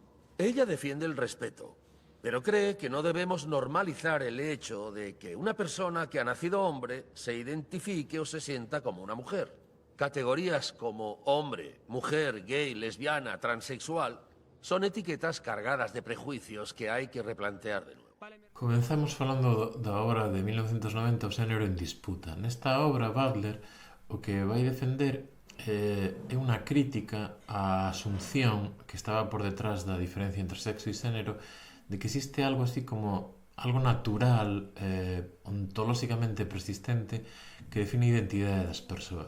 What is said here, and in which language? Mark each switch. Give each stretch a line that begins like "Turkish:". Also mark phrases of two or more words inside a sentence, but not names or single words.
Spanish: Ella defiende el respeto, pero cree que no debemos normalizar el hecho de que una persona que ha nacido hombre se identifique o se sienta como una mujer. Categorías como hombre, mujer, gay, lesbiana, transexual son etiquetas cargadas de prejuicios que hay que replantear de nuevo.
Galician: Comenzamos falando da obra de 1990 O xénero en disputa. Nesta obra, Butler o que vai defender é unha crítica á asunción que estaba por detrás da diferencia entre sexo e xénero de que existe algo así como algo natural, ontolóxicamente persistente, que define a identidade das persoas.